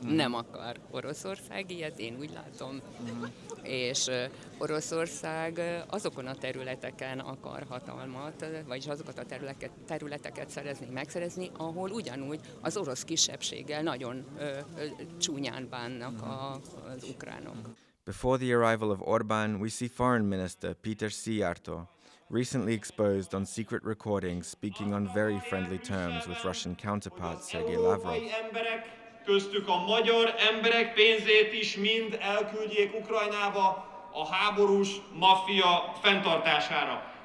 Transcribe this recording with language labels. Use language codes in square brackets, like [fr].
[hu] Nem akar Oroszország ilyet, én úgy látom. És Oroszország azokon a területeken akar hatalmat, vagyis azokat a területeket megszerezni, ahol ugyanúgy az orosz kisebbséggel nagyon csúnyán bánnak az ukránok. [en] Before the arrival of Orban, we see Foreign Minister Peter Magyar recently exposed on secret recordings speaking on very friendly terms with Russian counterpart Sergei Lavrov. [hu] Emberek, köztük a magyar emberek pénzét is mind elküldjék Ukrajnába a háborús maffia fenntartására.